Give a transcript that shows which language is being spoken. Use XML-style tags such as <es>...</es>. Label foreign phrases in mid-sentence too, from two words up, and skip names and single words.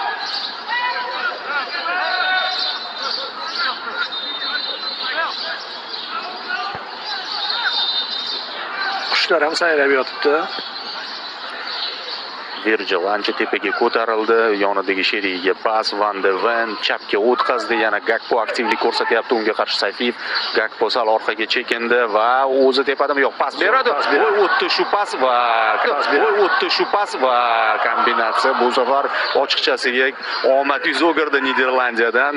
<uz>Qushlar ham sayrab yotibdi. Virgil ancha tepaga ko'tarildi, yonidagi sherigiga pas, Van de Ven chapga o'tkazdi, yana Gakpo aktivlik ko'rsatyapti, unga qarshi Sayfiyev. Gakpo sal orqaga chekindi va o'zi tepadimi yo'q, pas beradi. O'tdi shu pas va kombinatsiya bu safar ochiqchasiga omad yuz o'girdi Niderlandiyadan.</uz>